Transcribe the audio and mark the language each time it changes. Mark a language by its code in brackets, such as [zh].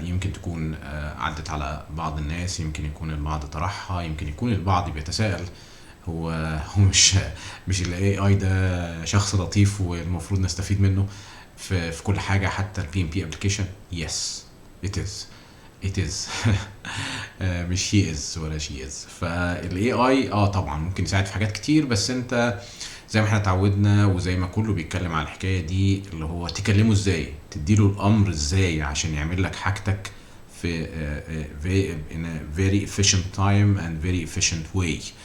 [ar] يمكن تكون عدت على بعض الناس، يمكن يكون البعض طرحها، يمكن يكون البعض بيتساءل هو مش ال AI ده شخص لطيف والمفروض نستفيد منه في كل حاجة حتى ال PMP application. [en] Yes, it is. it is. [ar] مش [en] he is [ar] ولا [en] she is. [ar] فال AI طبعا ممكن يساعد في حاجات كتير، بس انت زي ما احنا اتعودنا وزي ما كله بيتكلم على الحكاية دي، اللي هو تكلمه ازاي، تديله الامر ازاي عشان يعمل لك حاجتك في [en] in a very efficient time and very efficient way.